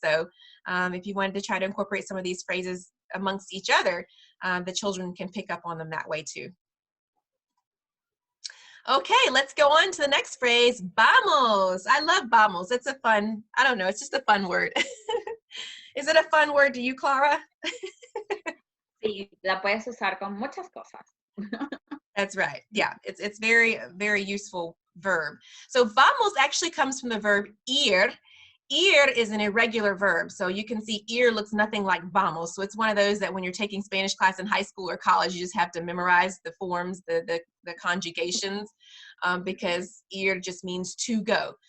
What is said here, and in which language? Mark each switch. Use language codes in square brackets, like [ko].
[en] So if you wanted to try to incorporate some of these phrases amongst each other, the children can pick up on them that way too. Okay, let's go on to the next phrase, vamos. I love vamos. It's a fun, I don't know, it's just a fun word. Is it a fun word to you, Clara? [es] Sí, la puedes usar con muchas cosas. [en] That's right. Yeah, it's very, very useful verb. So vamos actually comes from the verb ir. Ir is an irregular verb. So you can see ir looks nothing like vamos. So it's one of those that when you're taking Spanish class in high school or college, you just have to memorize the forms, the conjugations, because ir just means to go.